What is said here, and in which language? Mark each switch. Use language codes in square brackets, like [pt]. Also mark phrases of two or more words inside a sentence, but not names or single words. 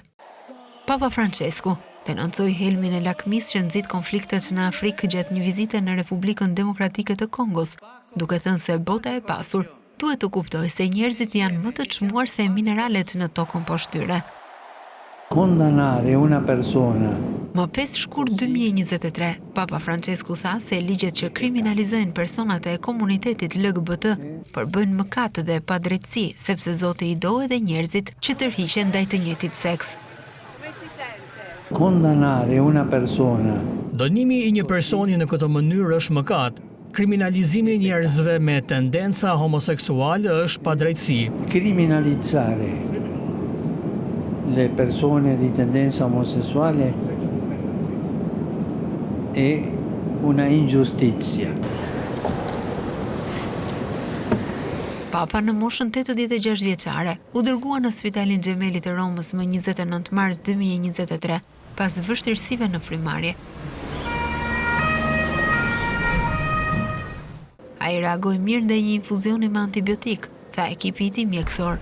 [sq] Papa Francesku denoncoi helmin e lakmis që nxit konfliktet në Afrikë gjatë një vizite në Republikën Demokratike të Kongos, duke thënë se bota e pasur duhet të kuptojë se njerëzit janë më të çmuar se mineralet në tokën poshtyre. Më 5 shkurt 2023, Papa Francesku tha se ligjet që kriminalizojnë personat e komunitetit LGBT përbëjnë mëkat dhe padrejtësi, sepse Zoti I do edhe njerëzit që tërhiqen ndaj të njëjtit seks. [it] Condannare una persona [sq] Dënimi I një personi në këtë mënyrë është mëkat. Kriminalizimi I njerëzve me tendenca homoseksuale është padrejtësi. [it] criminalizzare le persone di tendenza omosessuale è una ingiustizia. [sq] Papa në moshën 86 vjeçare u dërgua në Spitalin Xhemeli të Romës më 29 mars 2023 pas vështirësive në frymarrje. Ai reagoi mirë ndaj një infuzioni me antibiotik, tha ekipi I tij mjekësor.